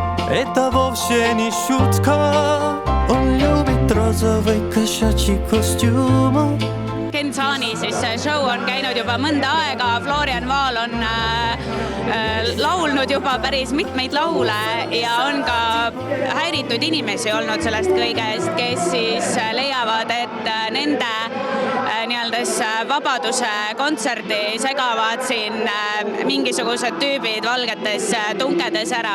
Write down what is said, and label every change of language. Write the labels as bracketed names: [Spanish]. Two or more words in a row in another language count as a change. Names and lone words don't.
[Russian] Это вовсе не шутка. Он любит розовый кошачий костюм. [Estonian] Ken Saani siis show on käinud juba mõnda aega. Florian Vaal on laulnud juba päris mitmeid laule ja on ka häiritud inimesi olnud sellest kõigest, kes siis leiavad, et nende vabaduse kontserdi segavad siin mingisugused tüübid valgetes tunkedes ära.